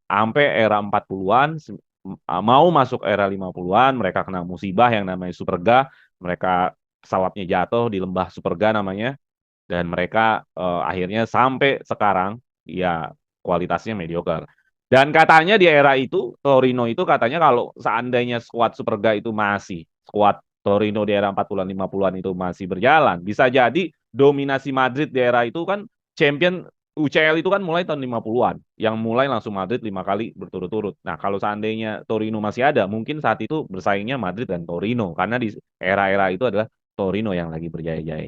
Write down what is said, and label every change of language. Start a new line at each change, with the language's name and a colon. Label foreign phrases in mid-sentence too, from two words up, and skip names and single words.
Indonesian: Sampai era 40-an mau masuk era 50-an mereka kena musibah yang namanya Superga, mereka pesawatnya jatuh di lembah Superga namanya, dan mereka akhirnya sampai sekarang ya kualitasnya mediocre. Dan katanya di era itu Torino itu katanya kalau seandainya skuad Superga itu masih skuad Torino di era 40-an 50-an itu masih berjalan, bisa jadi dominasi Madrid di era itu kan champion UCL itu kan mulai tahun 50-an, yang mulai langsung Madrid 5 kali berturut-turut. Nah, kalau seandainya Torino masih ada, mungkin saat itu bersaingnya Madrid dan Torino karena di era-era itu adalah Torino yang lagi berjaya-jaya.